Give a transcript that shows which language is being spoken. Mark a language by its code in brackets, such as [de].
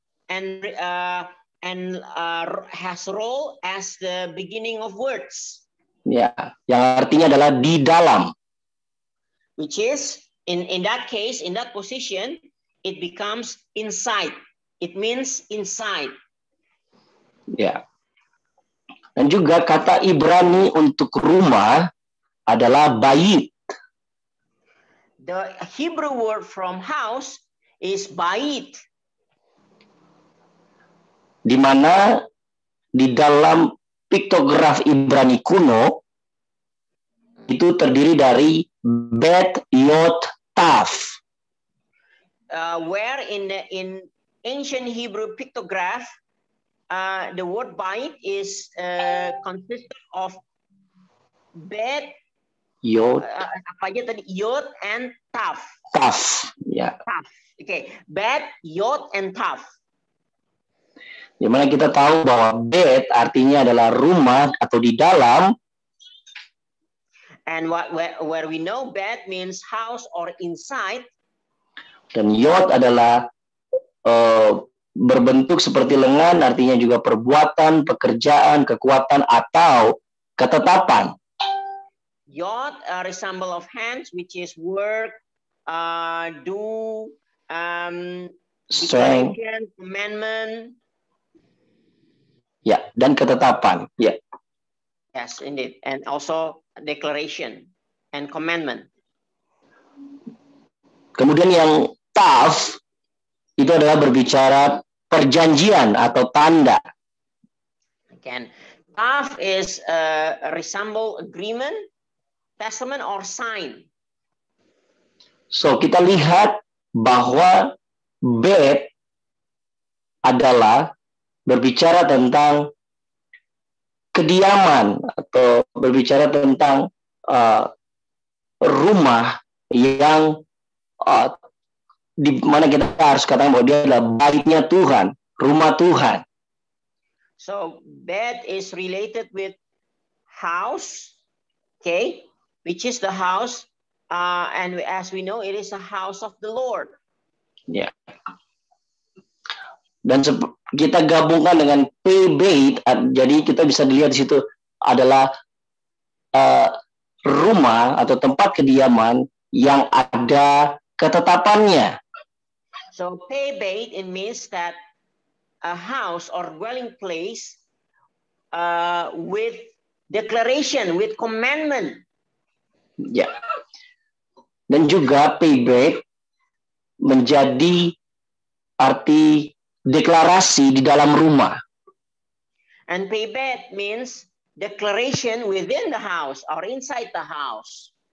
[en] And has role as the beginning of words. [id] Ya, yang artinya adalah di dalam. [en] Which is in that case, in that position, it becomes inside. It means inside. [id] Ya. Dan juga kata Ibrani untuk rumah adalah bait. [en] The Hebrew word from house is bait. [id] Di mana di dalam piktograf Ibrani kuno itu terdiri dari bet, yod, taf. [en] Where in ancient Hebrew pictograph, the word bait is consisted of bet, Yod, [id] apa aja tadi, yod and taf. taf. Ya. [en] Taf. Okay, bet, yod and taf. [id] Dimana kita tahu bahwa bet artinya adalah rumah atau di dalam. [en] And where we know bet means house or inside. [id] Dan yod adalah berbentuk seperti lengan, artinya juga perbuatan, pekerjaan, kekuatan atau ketetapan. [en] Yod resemble of hands, which is work, do, Strength. declaration, commandment. [id] Ya, dan ketetapan. Ya. [en] Yes, indeed, and also declaration and commandment. [id] Kemudian yang taf itu adalah berbicara perjanjian atau tanda. [en] Again, taf is resemble agreement, testament, or sign. [id] So, kita lihat bahwa bet adalah berbicara tentang kediaman atau berbicara tentang rumah yang di mana kita harus katakan bahwa dia adalah baitnya Tuhan, rumah Tuhan. [en] So bed is related with house, okay, which is the house, and as we know, it is a house of the Lord. [id] Ya. Dan kita gabungkan dengan P-bait, jadi kita bisa dilihat di situ adalah rumah atau tempat kediaman yang ada ketetapannya. [en] So P-bait, it means that a house or dwelling place with declaration, with commandment. [id] Ya. Dan juga P-bait menjadi arti deklarasi di dalam rumah. [en] And P-bait means declaration within the house or inside the house.